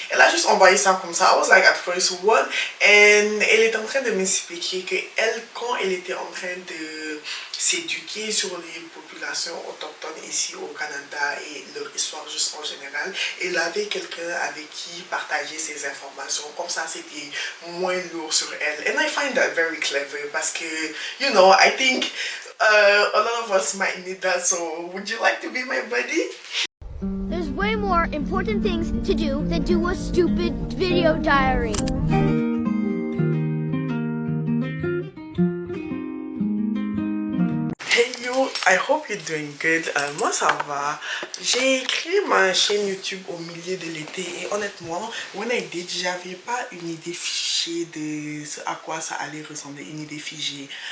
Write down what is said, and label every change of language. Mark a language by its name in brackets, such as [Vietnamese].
[French] Elle a juste envoyé ça comme ça. [English] I was like at first what? [French] And elle est en train de m'expliquer que elle, quand elle était en train de s'éduquer sur les populations autochtones ici au Canada et leur histoire juste en général, elle avait quelqu'un avec qui partager ses informations. Comme ça, c'était moins lourd sur elle. [English] And I find that very clever [French] parce que, [English] you know, I think a lot of us might need that. So, would you like to be my buddy? There's way more important things to do than do a stupid video diary. Hey you, I hope you're doing good. [French] Moi ça va. J'ai créé ma chaîne YouTube au milieu de l'été et honnêtement, [English] when I did, [French] j'avais pas une idée fichée de ce à quoi ça allait ressembler, une idée figée.